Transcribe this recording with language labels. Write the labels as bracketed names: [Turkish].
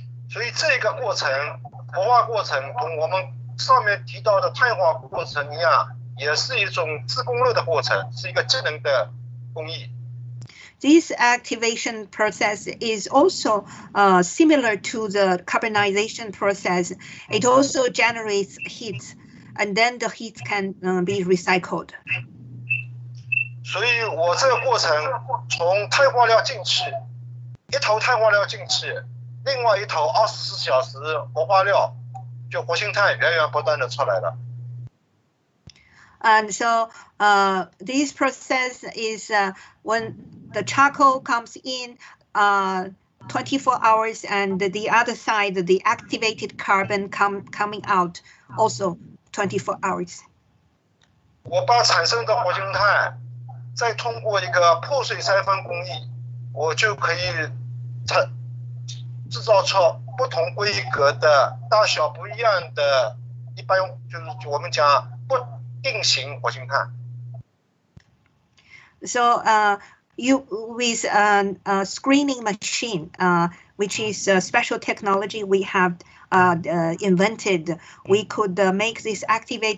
[Chinese] 所以这个过程，活化过程同我们上面提到的碳化过程一样，也是一种自供热的过程，是一个节能的工艺。 [English] This activation process is also similar to the carbonization process. It also generates heat, and then the heat can be recycled. [Chinese] 所以我这个过程从碳化料进气，一头碳化料进气，另外一头24小时活化料，就活性炭源源不断的出来了。 [English] And so this process is when the charcoal comes in 24 hours, and the other side, the activated carbon coming out also 24 hours. [Chinese] 我把产生的活性炭再通过一个破碎筛分工艺，我就可以制造出不同规格的、大小不一样的，一般就是我们讲不定型活性炭。 [English] So with a screening machine, which is a special technology we have invented, we could make this activated